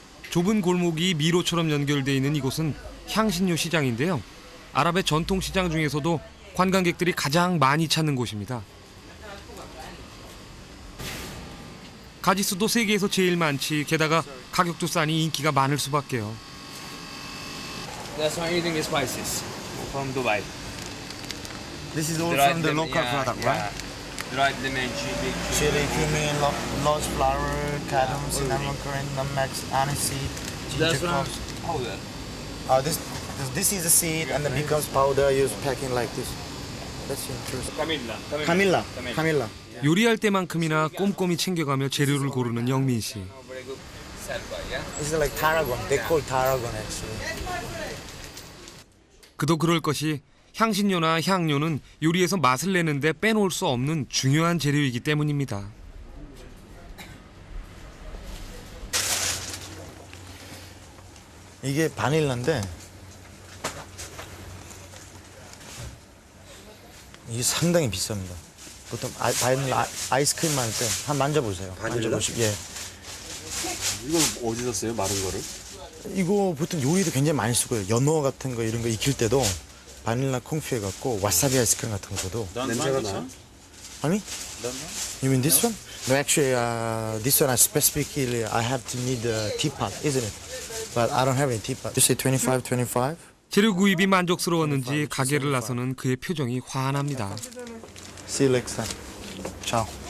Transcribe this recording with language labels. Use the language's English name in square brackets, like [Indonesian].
[Korean] 좁은 골목이 미로처럼 연결되어 있는 이곳은 향신료 시장인데요. 아랍의 전통 시장 중에서도 관광객들이 가장 많이 찾는 곳입니다. 가짓수도 세계에서 제일 많지 게다가 가격도 싸니 인기가 많을 수밖에요. [English] That's why eating is spices from Dubai. This is all from the local product, right? Dried lemon, Chili, cumin, lost flour, cardamom, cinnamon, currant, nutmeg, aniseed, ginger That's from cloves. powder. This is the seed and then becomes powder used packing like this. That's interesting. Camilla. [Korean] 요리할 때만큼이나 꼼꼼히 챙겨가며 재료를 고르는 영민 씨. [English] It's like tarragon. They call tarragon actually. [Korean] 그도 그럴 것이 향신료나 향료는 요리에서 맛을 내는데 빼놓을 수 없는 중요한 재료이기 때문입니다. 이게 바닐라인데 이게 상당히 비쌉니다. 보통 바닐라 아이스크림 만들 때 한 만져보세요. 만져보시고 예. 이건 어디서 써요? 마른 거를? 이거 보통 요리도 굉장히 많이 쓰고요. 연어 같은 거 이런 거 익힐 때도 바닐라 콩피해 갖고 와사비 아이스크림 같은 거도 냄새가 나요? 아니? [English] You mean this one? No, actually, this one I specifically I have to need a teapot, isn't it? But I don't have any teapot. You say 25, 25? [Korean] 재료 구입이 만족스러웠는지 가게를 나서는 그의 표정이 환합니다. [English] See you next time. Ciao.